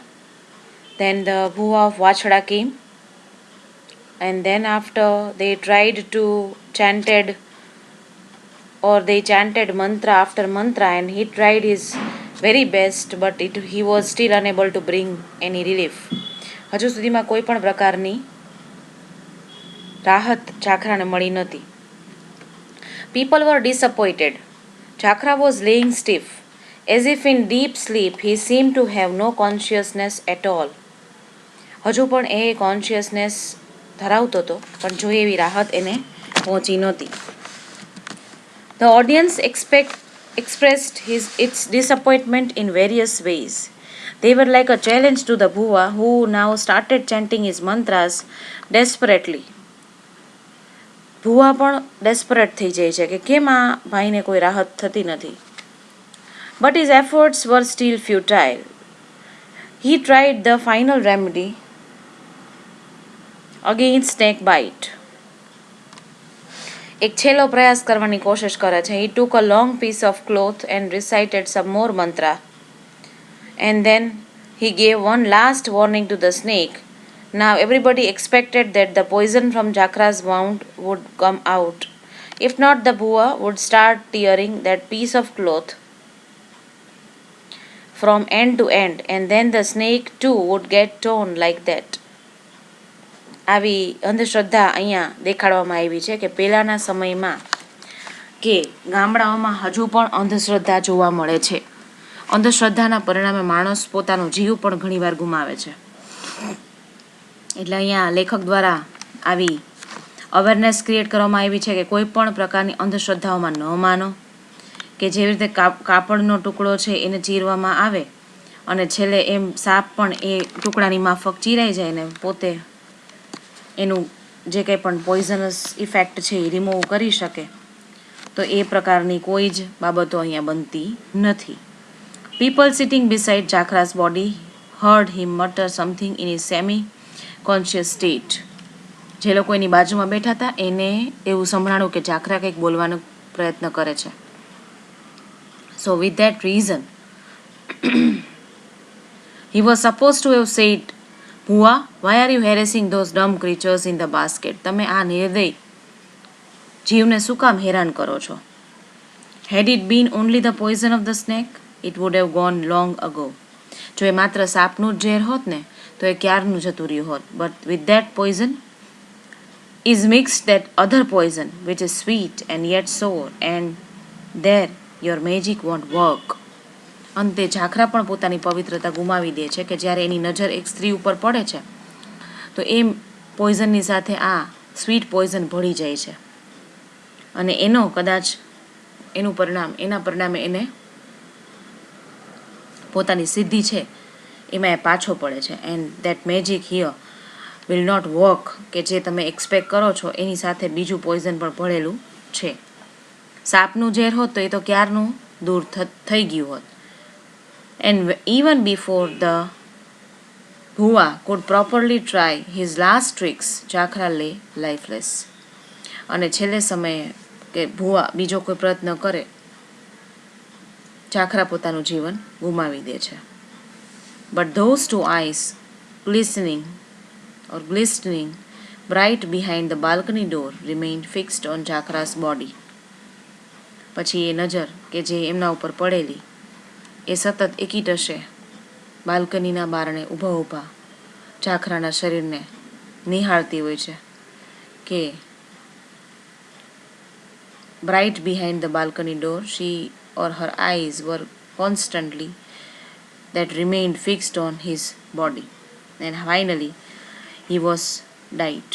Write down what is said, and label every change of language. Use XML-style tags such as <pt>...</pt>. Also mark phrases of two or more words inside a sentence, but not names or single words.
<en>Then the Bhuva of Vachhada came, and then after they tried to they chanted mantra after mantra, and he tried his very best, but he was still unable to bring any relief.</en> <gu>હજુ સુધીમાં કોઈ પણ પ્રકારની રાહત જાખરાને મળી નથી.</gu> <en>People were disappointed. Chakra was laying stiff. As if in deep sleep, he seemed to have no consciousness at all.</en> <gu>હજુ પણ એ કોન્શિયસનેસ ધરાવતો હતો, પણ જોઈએ એવી રાહત એને પહોંચી નહોતી.</gu> <en>The audience expressed its disappointment in various ways. They were like a challenge to the Bhuva, who now started chanting his mantras desperately.</en> <gu>ભુવા પણ ડેસ્પરેટ થઈ જાય છે કે કેમ આ ભાઈને કોઈ રાહત થતી નથી.</gu> <en>But his efforts were still futile. He tried the final remedy against snake bite.</en> <gu>એક છેલ્લો પ્રયાસ કરવાની કોશિશ કરે છે.</gu> <en>He took a long piece of cloth and recited some more mantra. And then he gave one last warning to the snake. Now everybody expected that the poison from Jakra's wound would come out. If not, the Bhuva would start tearing that piece of cloth from end to end, and then the snake too would get torn like that.</en> <gu>આવી અંધશ્રદ્ધા અહીંયા દેખાડવામાં આવી છે કે પહેલાંના સમયમાં કે ગામડાઓમાં હજુ પણ અંધશ્રદ્ધા જોવા મળે છે. અંધશ્રદ્ધાના પરિણામે માણસ પોતાનો જીવ પણ ઘણીવાર ગુમાવે છે. એટલે અહીંયા લેખક દ્વારા આવી</gu> <en>awareness create</en> <gu>કરવામાં આવી છે કે કોઈ પણ પ્રકારની અંધશ્રદ્ધાઓમાં ન માનો, કે જેવી રીતે કાપડનો ટુકડો છે એને ચીરવામાં આવે અને છેલ્લે એમ સાપ પણ એ ટુકડાની માફક ચીરાઈ જાય ને પોતે એનું જે કંઈ પણ</gu> <en>poisonous effect</en> <gu>છે એ રિમૂવ કરી શકે, તો એ પ્રકારની કોઈ જ બાબતો અહીંયા બનતી નથી.</gu> <en>People sitting beside Jakra's body heard him mutter something in his semi-conscious state.</en> <gu>જે લોકો એની બાજુમાં બેઠા હતા એને એવું સંભળાણું કે જાખરા કંઈક બોલવાનો પ્રયત્ન કરે છે.</gu> <en>So with that reason, he was supposed to have said, Bhuva, why are you harassing those dumb creatures in the basket?</en> <gu>તમે આ નિર્દય જીવને શું કામ હેરાન કરો છો?</gu> <en>Had it been only the poison of the snake, it would have gone long ago.</en> <gu>જો એ માત્ર સાપનું જ ઝેર હોત ને તો એ ક્યારનું જતું રહ્યું હોત.</gu> <en>But with that poison is mixed that other poison which is sweet and yet sour, and there your magic won't work.</en> <gu>અંતે ઝાખરા પણ પોતાની પવિત્રતા ગુમાવી દે છે કે જ્યારે એની નજર એક સ્ત્રી ઉપર પડે છે તો એ પોઈઝનની સાથે આ</gu> <en>sweet poison</en> <gu>ભળી જાય છે અને એનો કદાચ એના પરિણામે એને પોતાની સિદ્ધિ છે એમાં એ પાછો પડે છે.</gu> <en>and that magic here will not work,</en> <gu>કે જે તમે એક્સપેક્ટ કરો છો એની સાથે બીજું પોઈઝન પણ ભળેલું છે. સાપનું ઝેર હોત તો એ તો ક્યારનું દૂર થઈ ગયું હોત.</gu> <en>And even before the Bhuva could properly try his last tricks, Jakra lay lifeless.</en> <gu>અને છેલ્લે સમયે કે ભુવા બીજો કોઈ પ્રયત્ન કરે, જાખરા પોતાનું જીવન ગુમાવી દે છે.</gu> <en>But those two eyes glistening bright behind the balcony door remained fixed on Jakra's body.</en> <gu>પછી એ નજર કે જે એમના ઉપર પડેલી એ સતત એકી ટશે બાલ્કનીના બારણે ઊભા જાખરાના શરીરને નિહાળતી હોય છે કે</gu> <en>bright behind the balcony door, she or her eyes were constantly that remained fixed on his body, and finally he was died.</en>